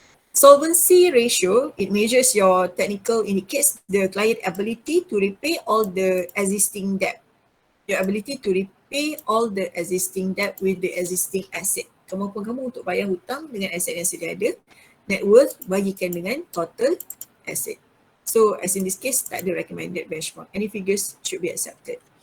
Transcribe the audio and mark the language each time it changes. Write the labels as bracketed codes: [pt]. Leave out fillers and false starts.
[en] Solvency ratio, it measures your technical, indicates the client ability to repay all the existing debt. Your ability to repay all the existing debt with the existing asset. [ms] Kemampuan kamu untuk bayar hutang dengan aset yang sedia ada. Net worth bagikan dengan total asset. [en] So as in this case, [ms] tak ada [en] recommended benchmark. Any figures should be accepted.